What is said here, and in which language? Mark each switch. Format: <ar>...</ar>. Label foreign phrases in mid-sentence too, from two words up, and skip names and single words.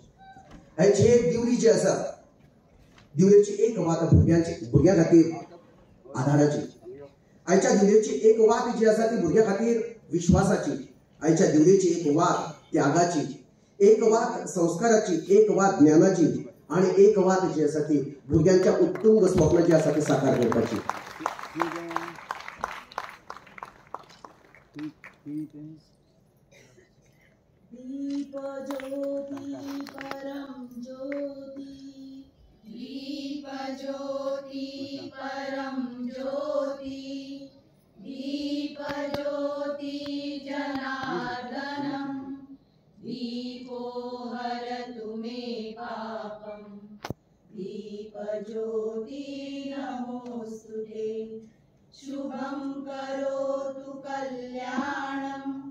<kok>आयची एक दिवली जी आसा, दिवलेची एक वात भुरग्यां खातीर आधाराची। आयच्या दिवलेची एक वात जी आसा ती भुरग्यां खातीर विश्वासाची। आयच्या दिवलेची एक वात त्यागाची, एक वात संस्काराची, एक वात ज्ञानाची आणि एक वात जी आसा ती भुरग्यांच्या उत्तुंग स्वप्न जी आसा ती साकार करपाची।</kok> <sa>दीप ज्योति परम ज्योति, दीप ज्योति परम ज्योति, दीप ज्योति जनार्दनम, दीपो हरतु मे पापम, दीप ज्योति नमोस्तुते, शुभं करोतु कल्याणम,</sa>